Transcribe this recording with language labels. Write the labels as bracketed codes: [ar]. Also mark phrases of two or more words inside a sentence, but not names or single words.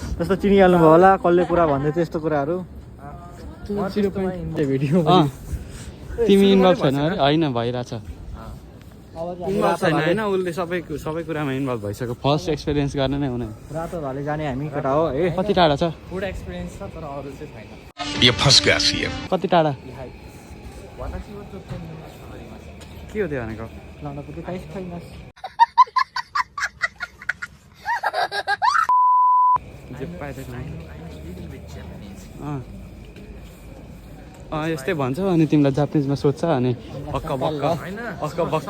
[ne] जस्तो चिनिहाल्नु भयो होला, कसले कुरा भन्दै थियो यस्तो कुराहरू। भिडियो तिमी इन्भल्भ छैन अरे? होइन, भइरहेछ। इन्भल्भ छैन होइन, उसले सबै कुरामा इन्भल्भ भइसक्यो। [en] first experience [ne] गर्ने नै हुने। रातो भाले जाने हामी केटा हो है। कति टाढा छ? [en] food experience [ne] छ तर अरू चाहिँ छैन। [hi] ये फंस गया सीएम। [ne] कति टाढा? के हो त्यो भनेको? यस्तै भन्छ अनि तिमीलाई जापानिजमा सोध्छ अनि अक्क बक्क